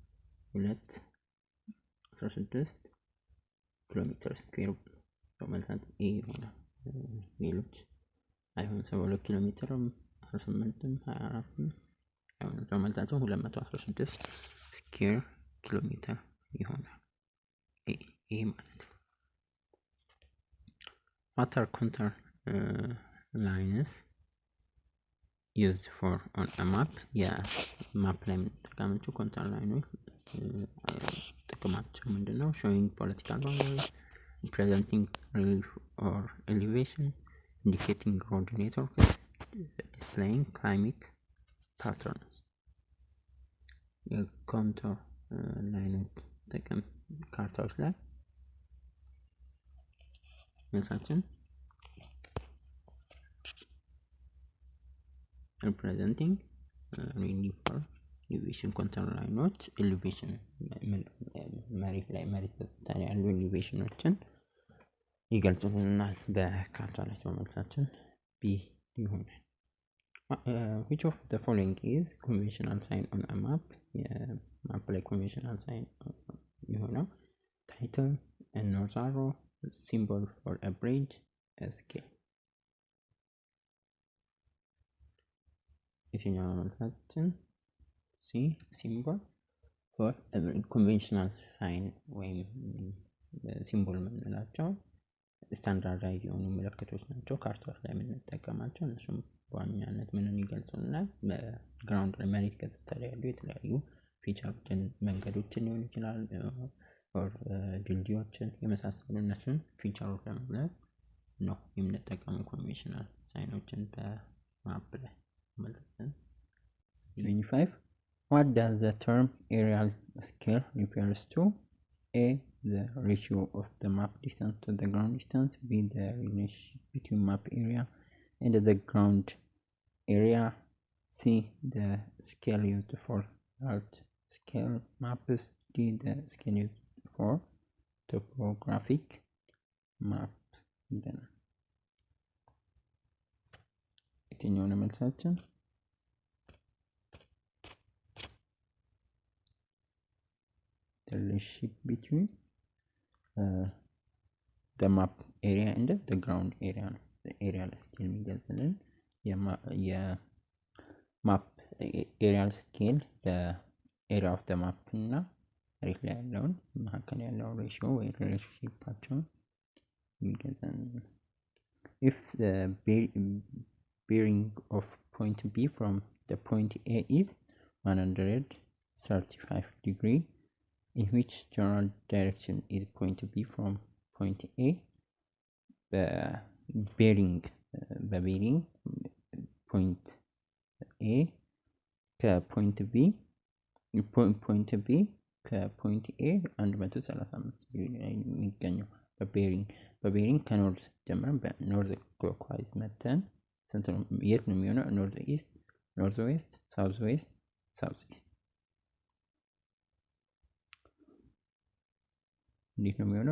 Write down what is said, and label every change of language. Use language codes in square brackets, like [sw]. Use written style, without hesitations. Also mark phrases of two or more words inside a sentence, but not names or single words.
[am] 216 ኪሎ ሜትር ስኩዌር በመልሳት ይሄ ይሆናል። ሌሎች አይሆንም። 72 ኪሎ ሜትርም 18ም 24ም አይሆንም። በመልሳቸው 216 ስኩዌር ኪሎ ሜትር ይሆናል። ይሄ ማለት ነው። [en] What are contour lines used for on a map? [am] የማፕ ላይ የምንጠቀማቸው [en] contour lines [am] ጥቅማቸው ምንድነው? [en] showing political boundaries, representing relief or elevation, indicating road networks, displaying climate patterns. contour lines [am] ጥቅም ካርታዎች ላይ መልሳችን [en] representing relief or elevation contour lines [am] ኤሌቬሽን መሬት ላይ መሬት ላይ ያሉ ኤሌቬሽኖችን ይገልጹልናል በካርታ ላይ። መልሳችን ቢ ይሆናል። [en] which of the following is conventional sign on a map? የማፕ ላይ conventional sign የሆነው title, a north arrow, symbol for a bridge, a scale. [am] የትኛው መልሳችን? ሲ [en] symbol for a conventional sign [am] ወይም ሲምቦል የምንላቸው ስታንዳርዳይዝ የሆኑ ምልክቶች ናቸው። ካርታዎች ላይ የምንጠቀማቸው እነሱም በዋናነት ምንን ይገልጹልናል? በግራውንድ ላይ መሬት ገጽታ ላይ ያሉ የተለያዩ ፊቸሮችን መንገዶችን ሊሆን ይችላል ድልድዮችን የመሳሰሉ እነሱን ፊቸሮች ለመግለጽ ነው የምንጠቀመው [en] conventional signs [am] በማፕ ላይ ማለት ነው። 25 [en] What does the term aerial scale refers to? A. The ratio of the map distance to the ground distance. B. The relationship between map area and the ground area. C. The scale used for large scale maps. D. The scale used for topographic map. [am] የትኛው ነው መልሳችን? [en] The relationship between the map area and the ground area ነው። aerial scale የሚገልጽልን [am] የማፕ [en] aerial scale area of the map [am] እና መሬት ላይ ያለውን መካከል ያለውን ሬሽዮ ወይ ሪሌሽንሺፓቸውን የሚገልጽልን። [en] If the bearing of point B from the point A is 135 degree, in which general direction is point B from point A? bearing point A [am] ከፖይንት B ከፖይንት A 135 ዲግሪ ላይ የሚገኘው በቤሪንግ ከኖርዝ ጀምረን [en] north clockwise [am] መተን ስንት ነው? የት ነው የሚሆነው? [en] North east, north west, south west, south east። [am] እንዴት ነው የሚሆነው?